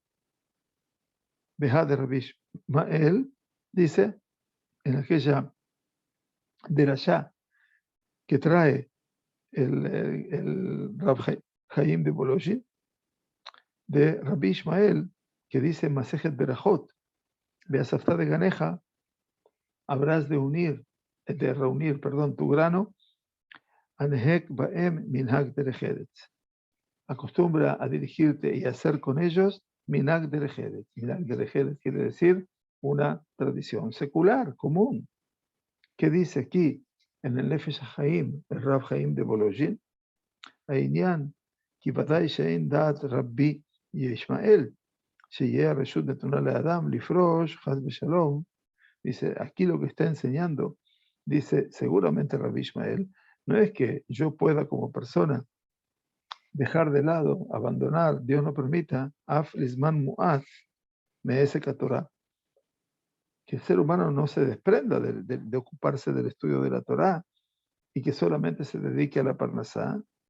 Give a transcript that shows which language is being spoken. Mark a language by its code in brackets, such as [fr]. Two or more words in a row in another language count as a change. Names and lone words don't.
[es] Beja de Rabbi Ishmael dice en aquella derashá que trae el Rav Haim de Volojin, de Rabbi Ishmael, que dice Masejet Berajot, [he] ואספת דגנך, [es] habrás de reunir, tu grano, [he] הנהג בהם מנהג דרך ארץ. [es] Acostumbra a dirigirte y hacer con ellos [he] מנהג דרך ארץ. מנהג דרך ארץ [es] quiere decir una tradición secular, común. ¿Qué dice aquí en el Nefesh HaChaim, el Rav Haim de Volojin? [he] Ainyan, כי ודאי שאין דעת רבי ישמעאל, שיהיה הרשות נתונה לאדם לפרוש, חס ושלום. [es] Dice, aquí lo que está enseñando, dice, seguramente Rabbi Ishmael, no es que yo pueda como persona dejar de lado, abandonar, Dios no permita, [he] אף לזמן מועט מעסק תורה, [es] que el ser humano no se desprenda de ocuparse del estudio de la Torah y que solamente se dedique a la parnasá,